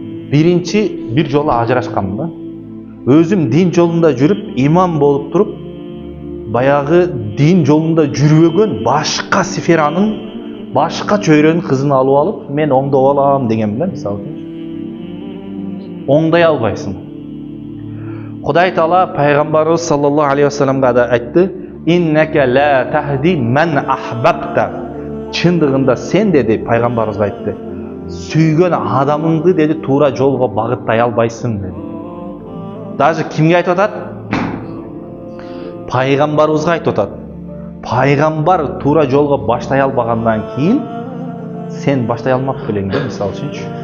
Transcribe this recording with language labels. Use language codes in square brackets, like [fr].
[ky] Биринчи бир жолу ажырашканмын да. Өзүм дин жолунда жүрүп, имам болуп туруп, баягы дин жолунда жүрбөгөн башка сферанын, башка чөйрөнүн кызын алып алып, мен оңдоп алам деген билем, мисалы үчүн. Оңдай албайсың. Кудай Таала пайгамбарыбыз саллаллаху алейхи вассаламга да айтты: [ar] "Иннеке ла тахди мен ахбабта". [ky] Чындыгында сен, деди, пайгамбарыбызга айтты, сүйгөн адамыңды, деди, туура жолго багыттай албайсың, деди. Даже кимге айтып атат? Пайгамбарыбызга айтып атат. Пайгамбар туура жолго баштай албагандан кийин сен баштай алмак белең да, мисалы үчүнчү.